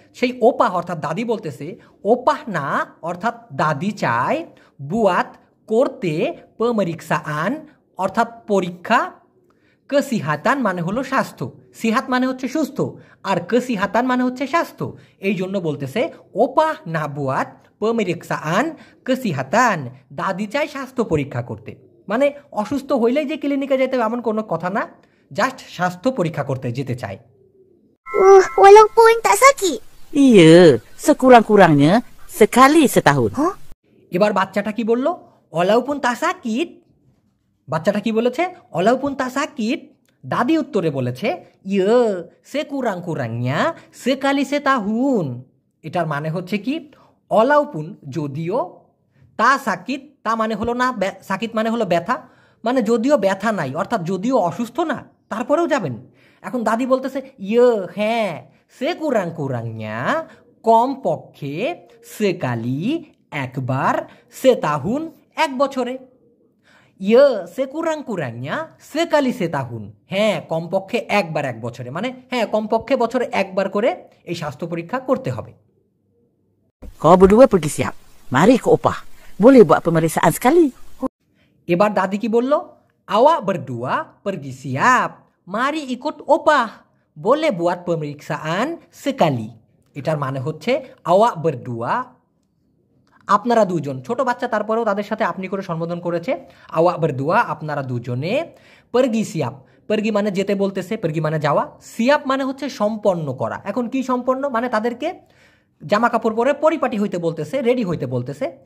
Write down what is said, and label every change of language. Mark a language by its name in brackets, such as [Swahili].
[Bangla] সেই ওপাহ অর্থাৎ দাদি বলতেছে ওপাহ না অর্থাৎ দাদি চায়, বুয়াত করতে, পেমেরিক্সাআন অর্থাৎ পরীক্ষা, kesihatan মানে হলো স্বাস্থ্য, সিহাত মানে হচ্ছে সুস্থ, আর kesihatan মানে হচ্ছে স্বাস্থ্য। এই জন্য বলতেছে [Malay] ওপাহ না বুয়াত পেমেরিক্সাআন kesihatan, [Bangla] দাদি চায় স্বাস্থ্য পরীক্ষা করতে। মানে অসুস্থ হইলেই যে ক্লিনিকে যেতে হবে এমন কোনো কথা না, জাস্ট স্বাস্থ্য পরীক্ষা করতে যেতে চায়। [Malay] Walaupun tak sakit? iya, sekurang-kurangnya sekali setahun. [Bangla] এবার বাচ্চাটা কি বলল, [Malay] ওলাউপুন তা সাকিত। [Bangla] বাচ্চাটা কি বলেছে, ওলাউপুন তা সাকিত। দাদি উত্তরে বলেছে [Malay] ইয়ে সে কুরাং কুরাংয়া সে কালি সে তাহুন। [Bangla] এটার মানে হচ্ছে কি, ওলাউপুন যদিও, তা সাকিত, তা মানে হলো না, সাকিত মানে হলো ব্যথা, মানে যদিও ব্যথা নাই অর্থাৎ যদিও অসুস্থ না তারপরেও যাবেন। এখন দাদি বলতেছে ইয়ে হ্যাঁ, সে কুরাং কুরাংয়া কম পক্ষে, সে কালি একবার, সে তাহুন এক বছরে। [Malay] ইয়ে সে কুরাং কুরাংয়া সে কালি সে তাহুন, [Bangla] হ্যাঁ কমপক্ষে একবার এক বছরে, মানে হ্যাঁ কমপক্ষে বছরে একবার করে এই স্বাস্থ্য পরীক্ষা করতে হবে। [Malay] Kau berdua pergi siap. Mari ke Opah. Boleh buat pemeriksaan sekali. [Bangla] এবার দাদি কি বলল, [Malay] আওয়া berdua pergi siap, mari ikut opah, boleh buat pemeriksaan sekali. [Bangla] এটার মানে হচ্ছে আওয়া berdua আপনারা দুজন, ছোট বাচ্চা তারপরেও তাদের সাথে আপনি করে সম্বোধন করেছে। আওয়া berdua আপনারা দুজনে, [Malay] pergi siap, [Bangla] pergi মানে যেতে বলতেছে, pergi মানে যাওয়া, siap মানে হচ্ছে সম্পন্ন করা। এখন কি সম্পন্ন, মানে তাদেরকে জামা কাপড় পরে পরিপাটি হইতে বলতেছে, রেডি হইতে বলতেছে।